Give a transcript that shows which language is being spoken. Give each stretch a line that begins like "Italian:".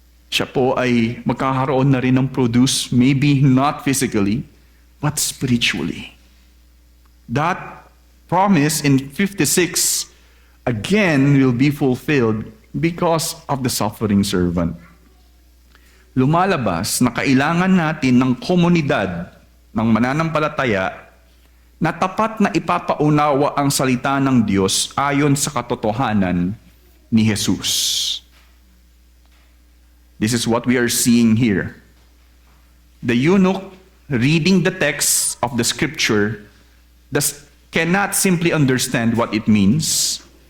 Filipino: Siya po ay magkakaroon na rin ng produce,
English: maybe not physically, but spiritually. That promise in 56 again will be fulfilled because of the suffering servant.
Filipino: Lumalabas na kailangan natin ng komunidad ng mananampalataya na tapat na ipapaunawa ang salita ng Diyos ayon sa katotohanan ni Jesus.
English: This is what we are seeing here. The eunuch reading the text of the scripture cannot simply understand what it means.